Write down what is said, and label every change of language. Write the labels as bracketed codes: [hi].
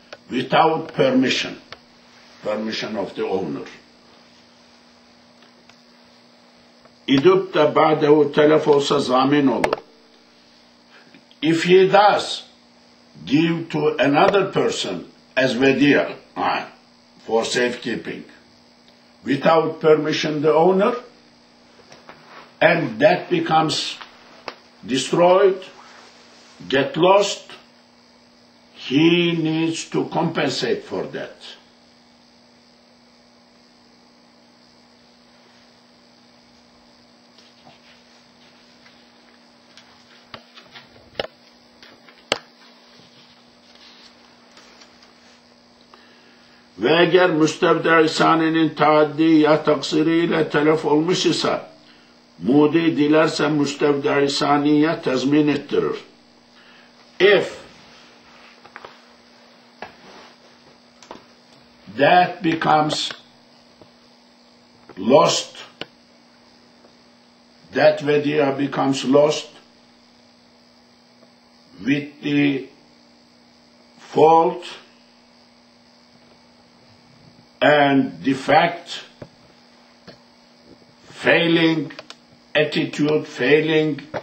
[en] without permission of the owner. [tr] İdüp de ba'dehu telef olsa zamin olur. [en] If he does give to another person as vedia for safekeeping without permission the owner, and that becomes destroyed, get lost, he needs to compensate for that. [tr] Ve eğer müstevda-i sani'nin taaddi ya taksiriyle telef olmuş ise, mudi dilerse müstevda-i saniye tezmin ettirir. [en] If that becomes lost, that vedia becomes lost with the fault and defect, failing attitude, failing